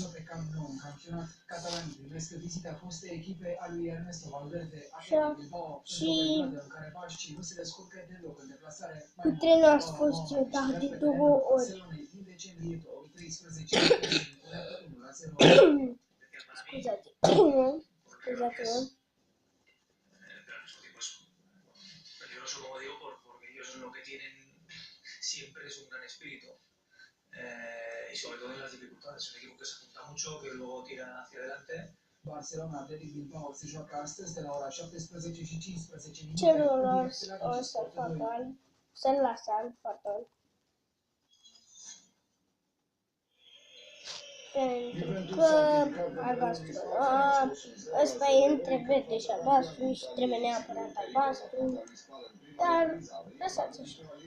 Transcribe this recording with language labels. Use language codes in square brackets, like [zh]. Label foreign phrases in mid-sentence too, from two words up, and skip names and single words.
[ro] Catalanii primesc vizita fostei echipe a lui Ernesto Valverde, Și nu se descurcă deloc în deplasare. cu trenul ați fost eu, dar de 2 ori. Din decembrie 2013, Scuzați-mă. [es] Peligroso, como digo, porque ellos lo que tienen, si siempre es un gran espíritu. Y sobre todo en las dificultades. Es un equipo que se junta mucho, que luego tira hacia adelante. [ro] Barcelona Athletic Bilbao se joacă astăzi de la ora 17:15 minute. Celorlalți o să facă alb, să-l lase alb, pardon. Pentru că albastru, ăsta e între verde și albastru și trebuie neapărat albastru, dar lăsați așa.